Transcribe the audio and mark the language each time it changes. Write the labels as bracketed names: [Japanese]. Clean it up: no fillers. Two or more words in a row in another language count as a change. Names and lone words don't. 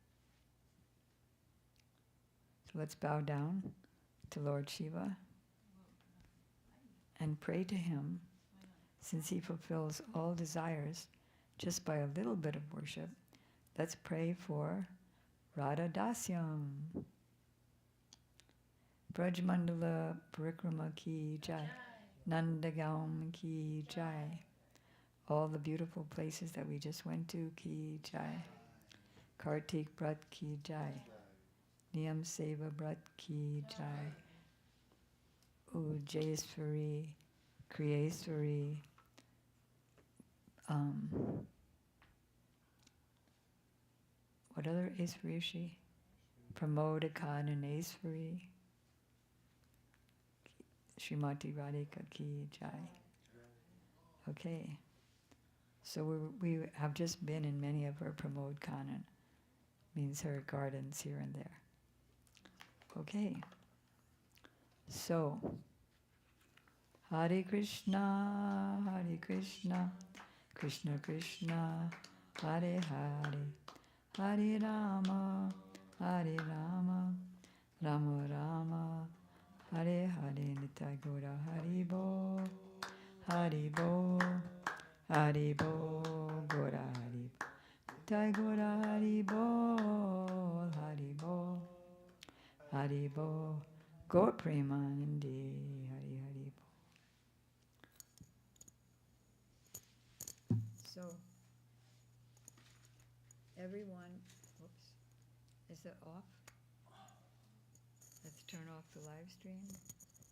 [English] So let's bow down to Lord Shiva and pray to him, since he fulfills all desires just by a little bit of worship. Let's pray for Radha Dasyam. [Hindi] ब्रजमंडल परिक्रमा की जय. नंदगाँव की जय. [English] All the beautiful places that we just went to, [Hindi] की जय. कार्तिक व्रत की जय। नियम सेवा व्रत की जय. Ujjaiswari, Kriyeswari, [English] what other Eswari is she? [Hindi] Pramodakadaneswari. श्रीमती राधिका की जय. [English] Okay. So we have just been in many of her [Hindi] प्रमोद कानन, [English] means her gardens here and there. Okay. So, [Sanskrit] हरे कृष्ण, कृष्ण कृष्ण, हरे हरे, हरे राम, राम राम, हरे हरे, [Bangla] নিতাই গোরা হরি বো, হরি বো, হরি বো, গোরা হরি বো, নিতাই গোরা হরি বো, হরি বো, হরি বো, গৌর প্রেমানন্দী, হরি হরি বো. [English] So, everyone, whoops, is it off? Let's turn off the live stream.